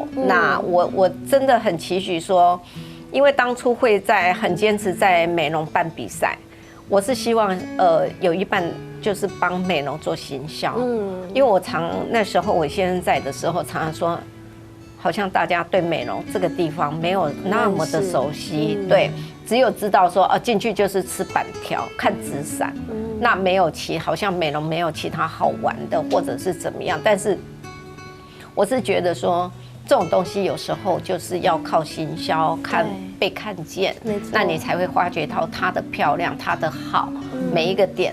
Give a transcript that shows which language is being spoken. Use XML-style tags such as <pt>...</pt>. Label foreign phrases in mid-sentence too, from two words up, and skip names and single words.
<zh>那我真的很期許說，因為當初會很堅持在美濃辦比賽，我是希望有一半就是幫美濃做行銷。因為我那時候我先生在的時候，常常說，好像大家對美濃這個地方沒有那麼的熟悉，對，只有知道說進去就是吃板條、看紙傘，那沒有好像美濃沒有其他好玩的或者是怎麼樣。但是我是覺得說，這種東西有時候就是要靠行銷，被看見，那你才會發覺到它的漂亮、它的好，每一個點。</zh>